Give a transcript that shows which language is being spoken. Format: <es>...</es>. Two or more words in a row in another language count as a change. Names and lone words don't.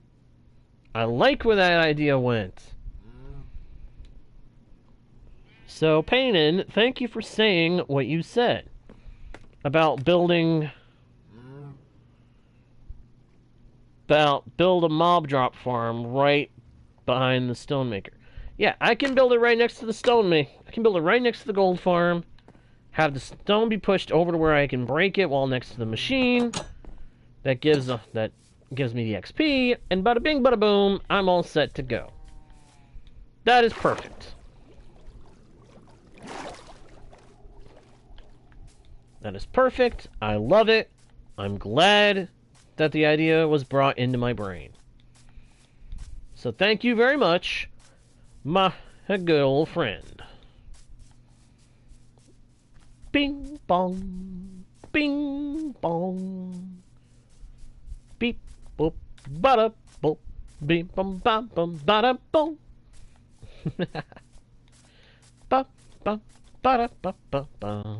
<en>I like where that idea went. So, Paynin, thank you for saying what you said about build a mob drop farm right behind the stone maker. Yeah, I can build it right next to the stone maker. I can build it right next to the gold farm. Have the stone be pushed over to where I can break it while next to the machine. That gives me the XP, and bada bing, bada boom, I'm all set to go. That is perfect. That is perfect. I love it. I'm glad that the idea was brought into my brain. So thank you very much, my good old friend. Bing bong, bing bong, beep boop, bada boop, beep bum bum bum bada boom. Ba ba bada ba ba ba.</en>